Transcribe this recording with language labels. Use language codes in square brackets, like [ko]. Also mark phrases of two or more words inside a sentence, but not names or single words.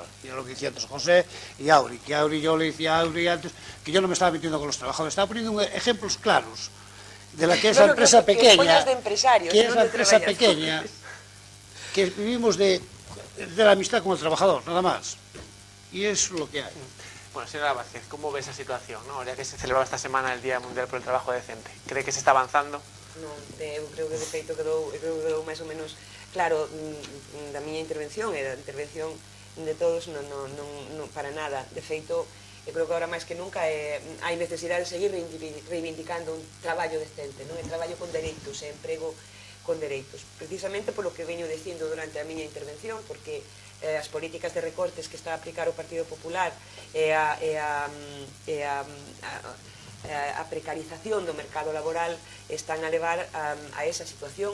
[es] Y lo que decía antes José y Auri, yo le decía a Auri antes que yo no me estaba metiendo con los trabajadores, estaba poniendo ejemplos claros de la que es la empresa pequeña, que es la empresa pequeña, que vivimos de la amistad con el trabajador, nada más. Y es lo que hay. Bueno, señora Vázquez, ¿cómo ve esa situación, ¿no? Ya que se celebraba esta semana el Día Mundial por el Trabajo Decente, ¿cree que se está avanzando? [gl] Non, eu creo que de feito quedou máis ou menos claro da miña intervención e da intervención de todos non para nada. De feito, eu creo que agora máis que nunca hai necesidade de seguir reivindicando un traballo decente, non? E traballo con dereitos e emprego con dereitos. Precisamente polo que veño dicindo durante a miña intervención, porque as políticas de recortes que está a aplicar o Partido Popular e a precarización do mercado laboral están a levar a esa situación.